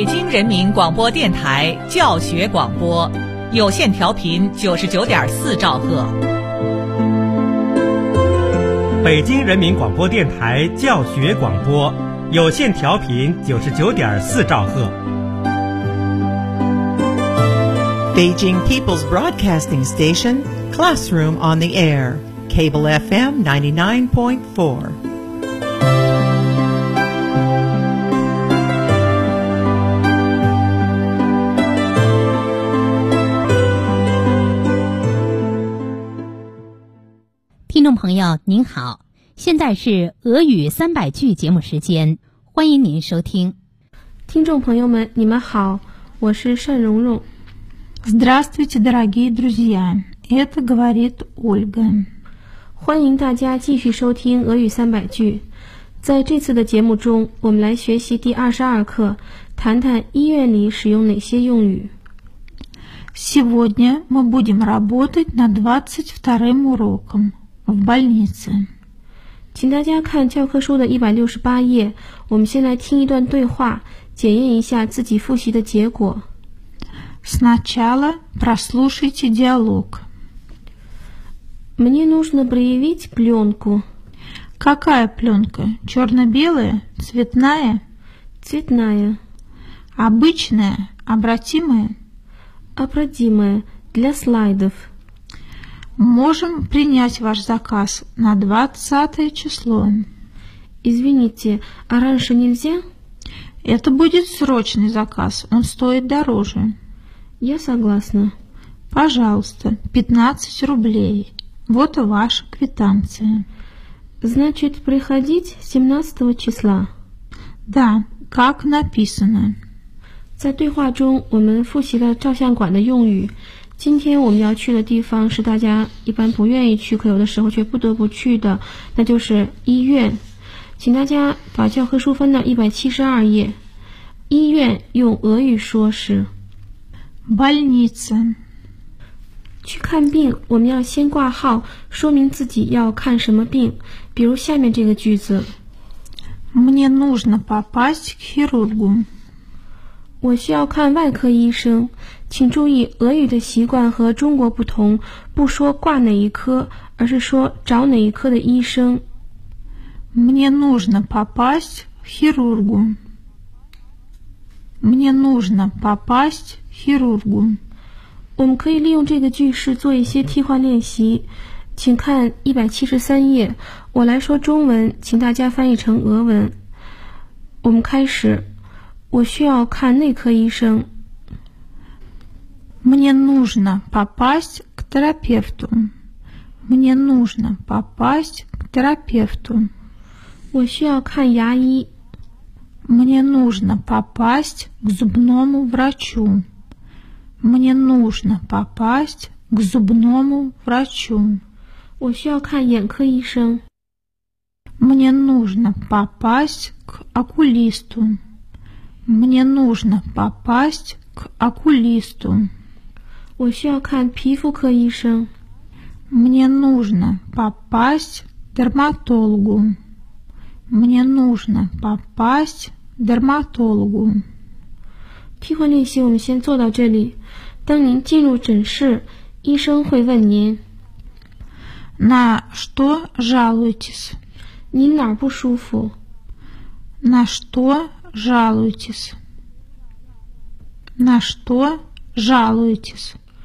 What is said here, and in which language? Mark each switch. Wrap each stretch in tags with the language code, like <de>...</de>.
<zh>人民广播电台教学广播，有线调频99.4兆赫。北京人民广播电台教学广播，有线调频99.4兆赫。</zh> <en>Beijing People's Broadcasting Station, Classroom on the Air, Cable FM 99.4.</en> <zh>听众朋友您好，现在是俄语三百句节目时间，欢迎您收听。听众朋友们你们好，我是单蓉蓉。</zh> <ru>Здравствуйте, дорогие друзья, это говорит Ольга.</ru> <zh>欢迎大家继续收听俄语三百句。在这次的节目中我们来学习第22课，谈谈医院里使用哪些用语。</zh> <ru>Сегодня мы будем работать над 22 уроком. В больнице. 请大家看教科书的168页，我们先来听一段对话，检验一下自己复习的结果。 Сначала прослушайте диалог. Мне нужно проявить пленку. Какая пленка? Черно-белая? Цветная? Цветная. Обычная? Обратимая? Обратимая. Для слайдов. Можем принять ваш заказ на 20 число. Извините, а раньше нельзя? Это будет срочный заказ, он стоит дороже. Я согласна. Пожалуйста, 15 рублей. Вот и ваша квитанция. Значит, приходить 17 числа? Да, как написано.</ru> <zh>在对话中我们复习了照相馆的用语。今天我们要去的地方是大家一般不愿意去，可有的时候却不得不去的，那就是医院。请大家把教科书翻到172页。医院用俄语说是</zh> <ru>больница。</ru> <zh>去看病，我们要先挂号，说明自己要看什么病。比如下面这个句子</zh> <ru>Мне нужно попасть к хирургу。</ru> <zh>我需要看外科医生。请注意俄语的习惯和中国不同，不说挂哪一科，而是说找哪一科的医生。</zh> <ru>Мне нужно попасть к хирургу. Мне нужно попасть к хирургу.</ru> <zh>我们可以利用这个句式做一些替换练习。请看173页，我来说中文，请大家翻译成俄文。我们开始。我需要看内科医生。</zh> <ru>Мне нужно попасть к терапевту. Мне нужно попасть к терапевту.</ru> <zh>我需要看牙医。</zh> <ru>Мне нужно попасть к зубному врачу. Мне нужно попасть к зубному врачу.</ru> <zh>我需要看眼科医生。</zh> <ru>Мне нужно попасть к окулисту. Мне нужно попасть к окулисту.</ru> <zh>我需要看皮肤科医生。</zh> <ru>Мне нужно попасть к дерматологу. Мне нужно попасть к дерматологу.</ru> <zh>替换练习我们先做到这里。当您进入诊室，医生会问您。</zh> <ru>На что жалуетесь?</ru> <zh>您哪儿不舒服?</zh> <ru>На что жалуетесь? На что жалуетесь?</ru>